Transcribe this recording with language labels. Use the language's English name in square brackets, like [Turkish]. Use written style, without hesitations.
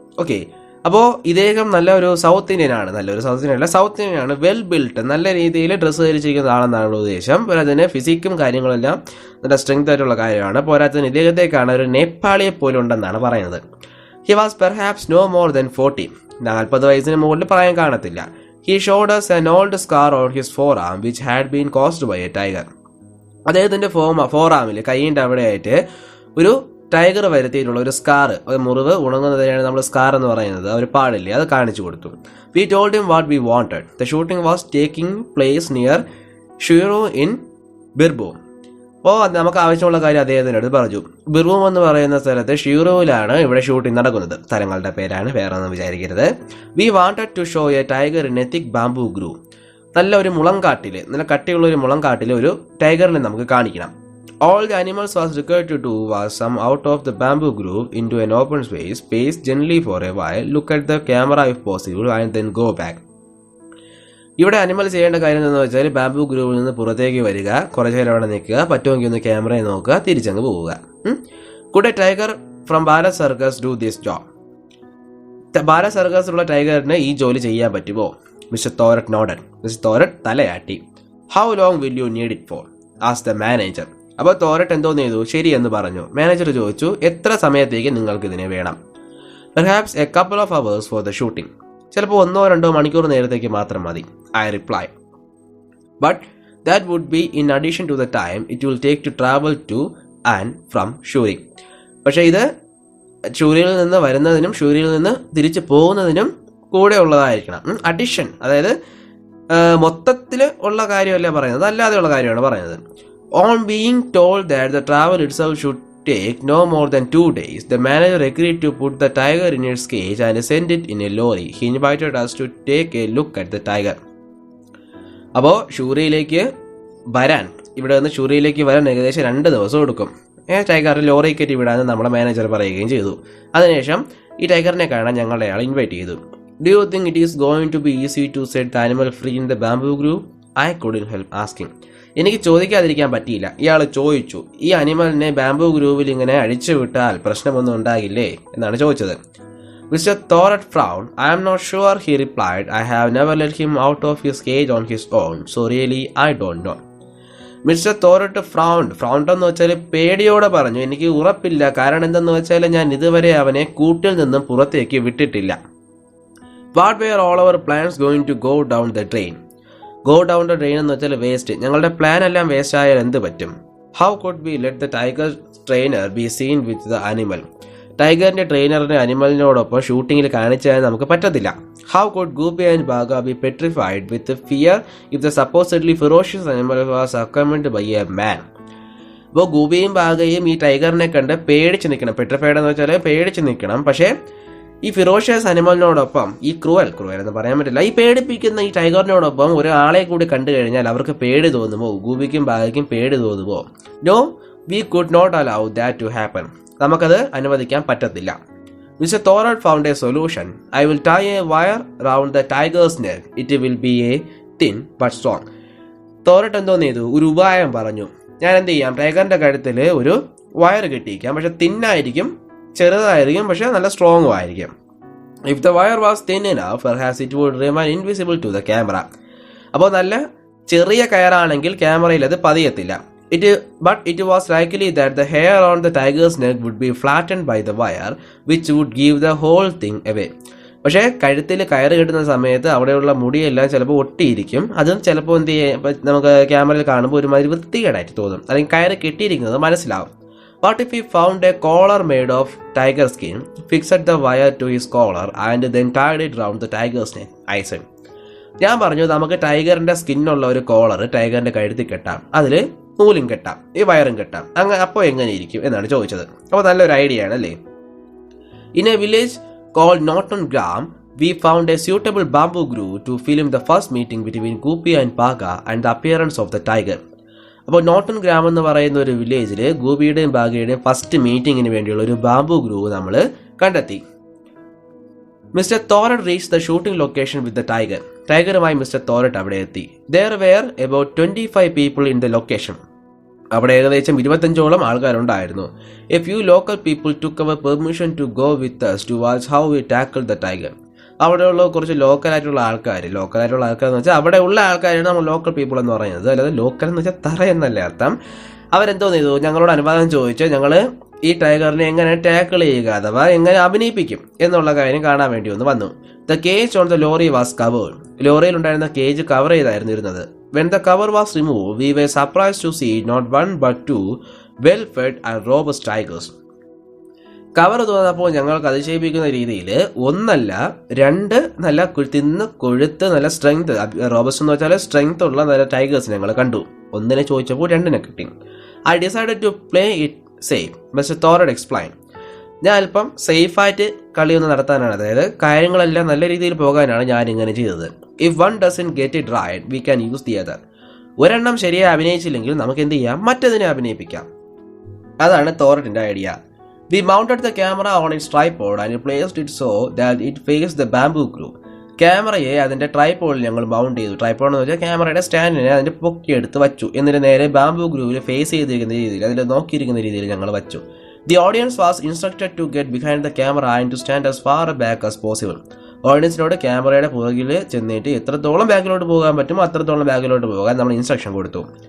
[Malayalam] Okay, അപ്പോൾ ഇദ്ദേഹം നല്ലൊരു സൗത്ത് ഇന്ത്യൻ ആണ്, സൗത്ത് ഇന്ത്യൻ ആണ്, വെൽ ബിൽട്ട്, നല്ല രീതിയിൽ ഡ്രസ്സ് ധരിച്ചിരിക്കുന്ന ആളെന്നാണ് ഉദ്ദേശം. പോരാത്തതിന് ഫിസിക്കും കാര്യങ്ങളെല്ലാം നല്ല സ്ട്രെങ്ത് ആയിട്ടുള്ള കാര്യമാണ്. പോരാത്തതിന് ഇദ്ദേഹത്തെ കാണാൻ ഒരു നേപ്പാളിയെ പോലും ഉണ്ടെന്നാണ് പറയുന്നത്. [English] he was perhaps no more than 40, [Malayalam] 40 വയസ്സിന് മുകളിൽ പറയാൻ കാണത്തില്ല. [English] He showed us an old scar on his forearm which had been caused by a tiger. [Malayalam] അദ്ദേഹത്തിൻ്റെ ഫോറാമിൽ കൈയിൻ്റെ അവിടെയായിട്ട് ഒരു ടൈഗർ വരുത്തിയിട്ടുള്ള ഒരു സ്കാർ, ഒരു മുറിവ് ഉണങ്ങുന്നതിനാണ് നമ്മൾ സ്കാർ എന്ന് പറയുന്നത്, ഒരു പാടില്ലേ, അത് കാണിച്ചു കൊടുത്തു. [English] We told him what we wanted. The shooting was taking place near Suri in Birbhum. [Malayalam] അപ്പോൾ നമുക്ക് ആവശ്യമുള്ള കാര്യം അദ്ദേഹത്തിൻ്റെ അടുത്ത് പറഞ്ഞു. ബിർഭൂം എന്ന് പറയുന്ന സ്ഥലത്ത് ഷിറോയിലാണ് ഇവിടെ ഷൂട്ടിംഗ് നടക്കുന്നത്. സ്ഥലങ്ങളുടെ പേരാണ്, വേറെ ഒന്നും വിചാരിക്കരുത്. [English] We wanted to show a tiger in a thick bamboo grove. [Malayalam] നല്ല ഒരു മുളങ്കാട്ടിൽ, നല്ല കട്ടിയുള്ള ഒരു മുളങ്കാട്ടിൽ ഒരു ടൈഗറിനെ നമുക്ക് കാണിക്കണം. [English] All the animals was required to do was come out of the bamboo grove into an open space, pace gently for a while, look at the camera if possible, and then go back. [Malayalam] ഇവിടെ animal ചെയ്യേണ്ട കാര്യം എന്ന് വെച്ചാൽ bamboo ഗ്രൂവിൽ നിന്ന് പുറത്തേക്ക് വരിക, കുറച്ച് നേരം അവിടെ നിൽക്കുക, പറ്റുമെങ്കിൽ ഒന്ന് ക്യാമറയെ നോക്കുക, തിരിച്ചങ്ങ് പോവുക. [English] Could a tiger from Bharat Circus do this job? [Malayalam] Bharat സർക്കസിലുള്ള ടൈഗറിന് ഈ ജോലി ചെയ്യാൻ പറ്റുമോ? [English] Mister Thorat nodded. [Malayalam] മിസ്റ്റർ തോരറ്റ് തലയാട്ടി. [English] How long will you need it for? asked the manager. [Malayalam] അപ്പോൾ തോരറ്റ് എന്തോന്ന് ചെയ്തു? ശരി എന്ന് പറഞ്ഞു. മാനേജർ ചോദിച്ചു, എത്ര സമയത്തേക്ക് നിങ്ങൾക്ക് ഇതിനെ വേണം? [English] Perhaps a couple of hours for the shooting. [Malayalam] ചിലപ്പോൾ 1-2 മണിക്കൂർ നേരത്തേക്ക് മാത്രം മതി. [English] I reply. But that would be in addition to the time it will take to travel to and from Suri. [Malayalam] പക്ഷേ ഇത് ഷൂരിയിൽ നിന്ന് വരുന്നതിനും ഷൂരിയിൽ നിന്ന് തിരിച്ചു പോകുന്നതിനും കൂടെ ഉള്ളതായിരിക്കണം. അഡിഷൻ, അതായത് മൊത്തത്തിൽ ഉള്ള കാര്യമല്ല പറയുന്നത്, അല്ലാതെയുള്ള കാര്യമാണ് പറയുന്നത്. [English] On being told that the travel itself should take no more than 2 days, the manager agreed to put the tiger in its cage and send it in a lorry. He invited us to take a look at the tiger. [Malayalam] അപ്പോൾ ഷൂറിയിലേക്ക് വരാൻ, ഇവിടെ നിന്ന് ഷൂറിയിലേക്ക് വരാൻ ഏകദേശം 2 ദിവസം എടുക്കും. ടൈഗറിൽ lorry കയറ്റി വിടാമെന്ന് നമ്മുടെ മാനേജർ പറയുകയും ചെയ്തു. അതിനുശേഷം ഈ ടൈഗറിനെ കാണാൻ ഞങ്ങളുടെ ആൾ ഇൻവൈറ്റ് ചെയ്തു. [English] Do you think it is going to be easy to set the animal free in the bamboo grove? I couldn't help asking. [Malayalam] എനിക്ക് ചോദിക്കാതിരിക്കാൻ പറ്റിയില്ല. ഇയാൾ ചോദിച്ചു, ഈ അനിമലിനെ ബാംബൂ ഗ്രൂവിൽ ഇങ്ങനെ അഴിച്ചു വിട്ടാൽ പ്രശ്നമൊന്നും ഉണ്ടാകില്ലേ എന്നാണ് ചോദിച്ചത്. [English] Mister Thorat frowned. I am not sure, he replied. I have never let him out of his cage on his own, so really I don't know. [Malayalam] Mister തോരറ്റ് ഫ്രൗണ്ട് എന്ന് വെച്ചാൽ പേടിയോടെ പറഞ്ഞു, എനിക്ക് ഉറപ്പില്ല, കാരണം എന്തെന്ന് വെച്ചാൽ ഞാൻ ഇതുവരെ അവനെ കൂട്ടിൽ നിന്നും പുറത്തേക്ക് വിട്ടിട്ടില്ല. [English] What were all our plans going to go down the drain? Go down the drain [Malayalam] എന്ന് വെച്ചാൽ വേസ്റ്റ്. ഞങ്ങളുടെ പ്ലാൻ എല്ലാം വേസ്റ്റ് ആയാൽ എന്ത് പറ്റും? [English] How could we let the tiger trainer be seen with the animal? [Malayalam] ടൈഗറിന്റെ ട്രെയിനറിനെ അനിമലിനോടൊപ്പം ഷൂട്ടിങ്ങിൽ കാണിച്ചാൽ നമുക്ക് പറ്റത്തില്ല. [English] How could Gopi and Baga be petrified with fear if the supposedly ferocious animal was accompanied by a man? [Malayalam] അപ്പോൾ ഗോപിയും ബാഗയും ഈ ടൈഗറിനെ കണ്ട് പേടിച്ച് നിൽക്കണം. Petrified എന്ന് വെച്ചാൽ പേടിച്ച് നിൽക്കണം. പക്ഷേ ഈ ഫിറോഷ്യസ് അനിമലിനോടൊപ്പം, ഈ ക്രൂവൽ എന്ന് പറയാൻ പറ്റില്ല, ഈ പേടിപ്പിക്കുന്ന ഈ ടൈഗറിനോടൊപ്പം ഒരാളെ കൂടി കണ്ടു കഴിഞ്ഞാൽ അവർക്ക് പേടി തോന്നുമോ? ഗൂബിക്കും ബാഗയ്ക്കും പേടി തോന്നുമോ? [English] No, we could not allow that to happen. [Malayalam] നമുക്കത് അനുവദിക്കാൻ പറ്റത്തില്ല. [English] Mister Thorat found a solution. I will tie a wire round the tiger's neck. It will be a thin but strong. [Malayalam] തോരറ്റ് എന്തോന്ന് ചെയ്തു? ഒരു ഉപായം പറഞ്ഞു. ഞാൻ എന്ത് ചെയ്യാം? ടൈഗറിന്റെ കഴുത്തിൽ ഒരു വയർ കെട്ടിയിരിക്കാം, പക്ഷെ തിന്നായിരിക്കും, ചെറുതായിരിക്കും, പക്ഷെ നല്ല സ്ട്രോങ്ങും ആയിരിക്കും. [English] If the wire was thin enough perhaps it would remain invisible to the camera. [Malayalam] അപ്പോൾ നല്ല ചെറിയ കയറാണെങ്കിൽ ക്യാമറയിൽ അത് പതിയത്തില്ല. [English] But it was likely that the hair on the tiger's neck would be flattened by the wire, which would give the whole thing away. [Malayalam] പക്ഷേ കഴുത്തിൽ കയറ് കിട്ടുന്ന സമയത്ത് അവിടെയുള്ള മുടിയെല്ലാം ചിലപ്പോൾ ഒട്ടിയിരിക്കും. അതും ചിലപ്പോൾ എന്ത് ചെയ്യും, നമുക്ക് ക്യാമറയിൽ കാണുമ്പോൾ ഒരുമാതിരി വൃത്തികേടായിട്ട് തോന്നും, അല്ലെങ്കിൽ കയറ് കെട്ടിയിരിക്കുന്നത് മനസ്സിലാവും. [English] What if he found a collar made of tiger skin, fixed the wire to his collar and then tied it round the tiger's neck? I said. [Malayalam] ഞാൻ പറഞ്ഞു, നമുക്ക് ടൈഗറിന്റെ സ്കിന്നുള്ള ഒരു കോളർ ടൈഗറിന്റെ കഴുത്തിൽ കെട്ടാം, അതിൽ നൂലും കെട്ടാം, ഈ വയറും കെട്ടാം. അങ്ങനെ അപ്പോൾ എങ്ങനെ ഇരിക്കും എന്നാണ് ചോദിച്ചത്. അപ്പോൾ നല്ലൊരു ഐഡിയ ആണ് അല്ലേ? [English] In a village called Norton Gram, we found a suitable bamboo grove to film the first meeting between Gopi and Baga and the appearance of the tiger. [Malayalam] അപ്പോൾ നോട്ടൺ ഗ്രാം എന്ന് പറയുന്ന ഒരു വില്ലേജിൽ ഗോപിയുടെയും ബാഗയുടെയും ഫസ്റ്റ് മീറ്റിങ്ങിന് വേണ്ടിയുള്ള ഒരു ബാംബു ഗ്രൂവ് നമ്മൾ കണ്ടെത്തി. [English] Mister Thorat reach the shooting location with the tiger. [Malayalam] ടൈഗറുമായി mister തോരറ്റ് അവിടെ എത്തി. [English] There were about 25 people in the location. [Malayalam] അവിടെ ഏകദേശം 25ഓളം ആൾക്കാരുണ്ടായിരുന്നു. [English] A few local people took our permission to go with us to watch how we tackled the tiger. [Malayalam] അവിടെയുള്ള കുറച്ച് ലോക്കലായിട്ടുള്ള ആൾക്കാർ എന്ന് വെച്ചാൽ അവിടെ ഉള്ള ആൾക്കാരാണ് നമ്മൾ ലോക്കൽ പീപ്പിൾ എന്ന് പറയുന്നത്. അല്ലാതെ ലോക്കൽ എന്ന് വെച്ചാൽ തറ എന്നല്ല അർത്ഥം. അവരെന്തോ ചെയ്തു, ഞങ്ങളോട് അനുവാദം ചോദിച്ചു ഞങ്ങൾ ഈ ടൈഗറിനെ എങ്ങനെ ടാക്കിൾ ചെയ്യുക, അഥവാ എങ്ങനെ അഭിനയിപ്പിക്കും എന്നുള്ള കാര്യം കാണാൻ വേണ്ടി ഒന്ന് വന്നു. [English] The cage on the lorry was covered. [Malayalam] ലോറിയിൽ ഉണ്ടായിരുന്ന കേജ് കവർ ചെയ്തായിരുന്നു ഇരുന്നത്. [English] when the cover was removed, we were surprised to see not one but two well-fed and robust tigers. [Malayalam] Cover തുറന്നപ്പോൾ ഞങ്ങൾക്ക് അതിശയിപ്പിക്കുന്ന രീതിയിൽ ഒന്നല്ല രണ്ട് നല്ല തിന്ന് കൊഴുത്ത് നല്ല സ്ട്രെങ്ത്, റോബസ്റ്റ് എന്ന് വെച്ചാൽ സ്ട്രെങ്ത് ഉള്ള നല്ല ടൈഗേഴ്സ് ഞങ്ങൾ കണ്ടു. ഒന്നിനെ ചോദിച്ചപ്പോൾ രണ്ടിനെ കിട്ടി. [English] I decided to play it safe, Mr. Thorad explained. [Malayalam] ഞാൻ അല്പം സേഫായിട്ട് കളിയൊന്ന് നടത്താനാണ്, അതായത് കാര്യങ്ങളെല്ലാം നല്ല രീതിയിൽ പോകാനാണ് ഞാൻ ഇങ്ങനെ ചെയ്തത്. If one doesn't get it right, we can use the other. ഒരെണ്ണം ശരിയായി അഭിനയിച്ചില്ലെങ്കിൽ നമുക്ക് എന്ത് ചെയ്യാം, മറ്റതിനെ അഭിനയിപ്പിക്കാം. അതാണ് തോററ്റിന്റെ idea. [English] We mounted the camera on its tripod and placed it so that it faced the bamboo grove. [Malayalam] ക്യാമറയെ അതിന്റെ ട്രൈപോഡിൽ ഞങ്ങൾ മൗണ്ട് ചെയ്തു. ട്രൈപോഡ് എന്ന് വെച്ചാൽ ക്യാമറയുടെ സ്റ്റാൻഡിനെ അതിന്റെ പൊക്കിയെടുത്ത് വച്ചു. എന്നിട്ട് നേരെ ബാംബു ഗ്രൂവിൽ ഫേസ് ചെയ്തിരിക്കുന്ന രീതിയിൽ, അതിൽ നോക്കിയിരിക്കുന്ന രീതിയിൽ ഞങ്ങൾ വച്ചു. [English] The audience was instructed to get behind the camera and to stand as far back as possible. [Malayalam] ഓഡിയൻസിനോട് ക്യാമറയുടെ പുറകിൽ ചെന്നിട്ട് എത്രത്തോളം ബാക്കിലോട്ട് പോകാൻ പറ്റുമോ അത്രത്തോളം ബാക്കിലോട്ട് പോകാൻ നമ്മൾ ഇൻസ്ട്രക്ഷൻ കൊടുത്തു.